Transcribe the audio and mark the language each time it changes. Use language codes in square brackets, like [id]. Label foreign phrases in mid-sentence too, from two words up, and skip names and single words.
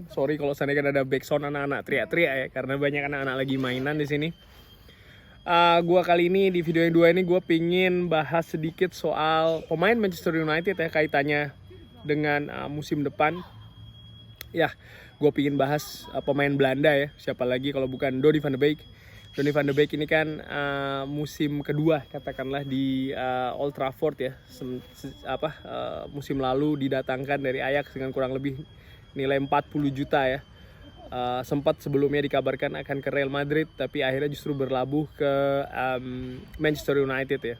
[id] Sorry kalau seandainya kan ada backsound anak-anak teriak-teriak ya, karena banyak anak-anak lagi mainan di sini. Gua kali ini di video yang dua ini gua pingin bahas sedikit soal pemain Manchester United ya, kaitannya dengan musim depan. Ya, gue pingin bahas pemain Belanda ya. Siapa lagi kalau bukan Donny van de Beek. Donny van de Beek ini kan musim kedua katakanlah di Old Trafford ya. Musim lalu didatangkan dari Ajax dengan kurang lebih nilai 40 juta ya. Sempat sebelumnya dikabarkan akan ke Real Madrid, tapi akhirnya justru berlabuh ke Manchester United ya.